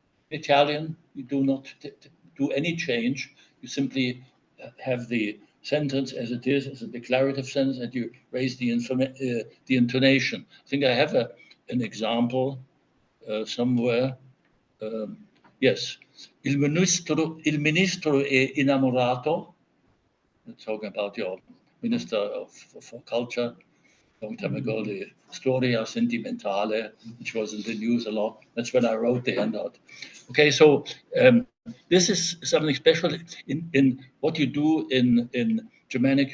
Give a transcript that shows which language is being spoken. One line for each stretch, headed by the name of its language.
English: In Italian, you do not do any change. You simply have the sentence as it is, as a declarative sentence, and you raise the intonation. I think I have an example somewhere. Yes,
Italian: il ministro è innamorato.
English: Talking about your minister for culture, long time ago, the Storia Sentimentale, which was in the news a lot. That's when I wrote the handout. Okay, so this is something special in what you do in Germanic.